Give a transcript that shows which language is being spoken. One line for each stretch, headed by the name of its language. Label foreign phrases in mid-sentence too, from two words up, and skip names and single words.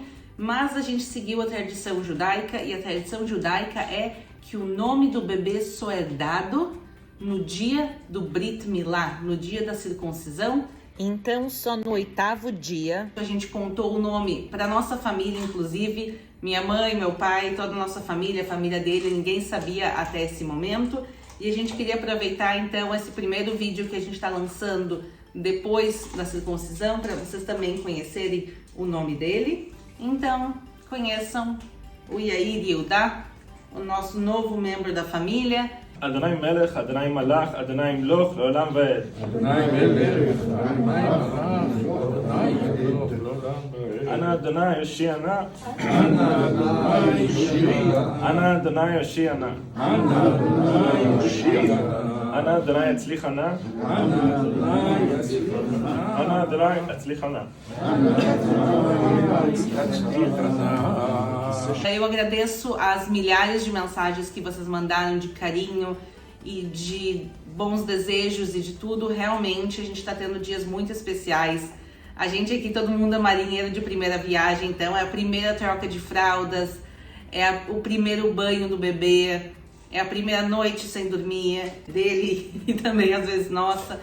Portuguese: Mas a gente seguiu a tradição judaica. E a tradição judaica é que o nome do bebê só é dado no dia do
Hebrew: ברית מילה,
Portuguese: no dia da circuncisão, Então, só no 8º dia, a gente contou o nome para nossa família, inclusive, minha mãe, meu pai, toda a nossa família, a família dele, ninguém sabia até esse momento. E a gente queria aproveitar, então, esse primeiro vídeo que a gente está lançando depois da circuncisão, para vocês também conhecerem o nome dele. Então, conheçam o Yair Yehuda, o nosso novo membro da família.
Hebrew: אדני מלך אדני מלך אדני ימלך לעולם ועד. אדני מלך אדני מלך אדני ימלך לעולם ועד. אנא אדני הושיעה נא. אנא אדני הושיעה נא. אנא אדני הושיעה נא. אנא אדני הושיעה נא. אנא אדני הצליחה נא. אנא אדני הצליחה נא. אנא אדני הצליחה נא.
Portuguese: Eu agradeço as milhares de mensagens que vocês mandaram de carinho e de bons desejos e de tudo. Realmente a gente está tendo dias muito especiais. A gente aqui, todo mundo é marinheiro de primeira viagem, então é a primeira troca de fraldas, o primeiro banho do bebê, é a primeira noite sem dormir dele e também às vezes nossa.